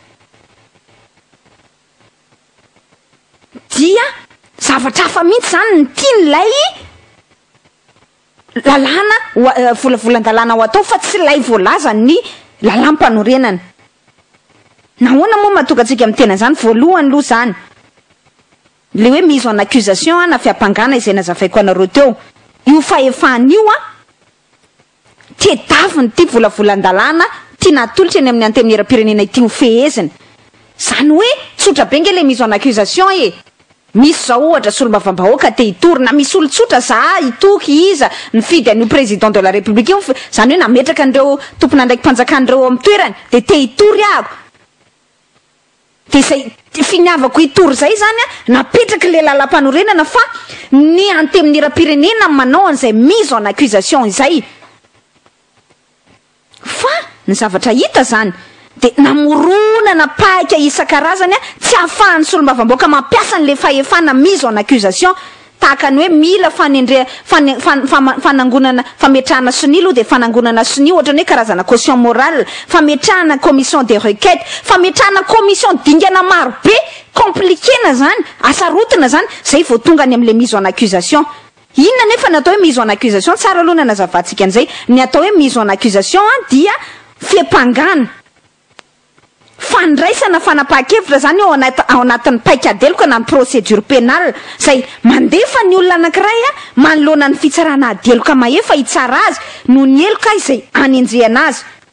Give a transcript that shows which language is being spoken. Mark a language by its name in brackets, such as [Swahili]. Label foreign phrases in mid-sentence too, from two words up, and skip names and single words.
[Malagasy] dia zavatra hafa mihitsy zany ny tian'ilay lalàna volavolan-dalàna ho atao fa tsy lay voalaza ny lalampanorenana. Nahoana moa mahatonga antsika amin'ny tena zany? Voalohany aloha zany le hoe [French] mise en accusation [Malagasy] na fiampangana izay nazavaiko anareo teo, io fahefan'io tedaviny ty volavolan-dalàna tia natolotra eny amin'ny antemnera-pirenena ity ho fehezina. Zany hoe tsotra be nge le [French] mise en accusation [Malagasy] misy zao ohatra solombavam-bahoaka te hitory, na misy olo tsotra za hitoky iza nifidy an'io [French] président de la république [Malagasy] io, zany hoe nametraka andreo tompona ndraiky mpanjakandreo amin'ny toerany de te hitory ako, de zay finiavako hitory zay zany napetraky le lalampanorenana fa ny antemnera-pirenena manao an'izay [French] mise en accusation [Malagasy] izay. Fa ny zavatra hita zany de namoronana paika isan-karazany tsy ahafahan'ny solombavam-bahoaka mampiasa an'le fahefana [French] mise en accusation, [Malagasy] tahaka ny hoe mila fanangonana fametrahana soni aloha de fanangonana soni ohatra ny hoe karazana [French] caution morale, [Malagasy] fametrahana [French] commission des requêtes, [Malagasy] fametrahana commission dingana maro be compliqué-na zany, asarotina zany, zay vao tonga any am'le [French] mise en accusation. [Malagasy] Inona nefa natao hoe [French] mise en accusation? [Malagasy] Tsara aloha na nazavantsika an'izay, ny atao hoe [French] mise en accusation [Malagasy] dia fiampangana, fandraisana fanapahan-kevitra zany ao anatin'ny paikadeloka na ny [French] procédure pénale, [Malagasy] zay mandefa ny olona anankiray manoloana ny fitsarana adeloka mahefa hitsara azy no ny eloka izay anenjehana azy.